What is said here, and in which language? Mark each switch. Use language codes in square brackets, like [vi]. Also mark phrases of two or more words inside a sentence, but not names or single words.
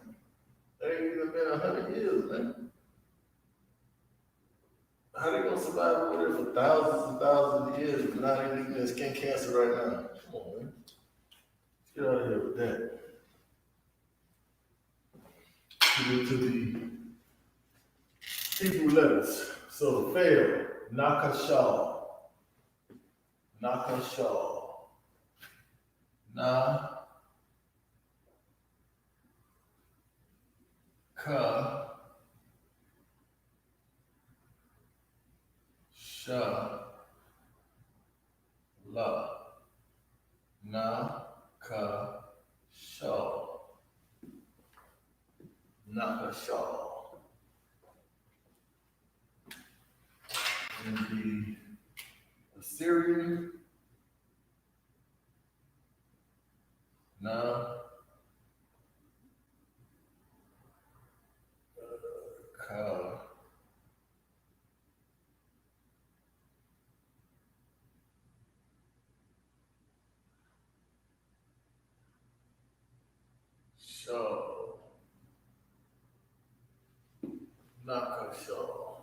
[en] That ain't even been 100 years, man. How they gonna survive over there for thousands and thousands of years if not even their skin cancer right now? Come on, man. Let's get out of here with that. To the Hebrew letters. So fail, nakashal. Nakashal. Na. Ka. Sha. La. Na. Ka. Shaw. Nakashal. And the Assyrian, Na, Ka, Shaw, Nakashal.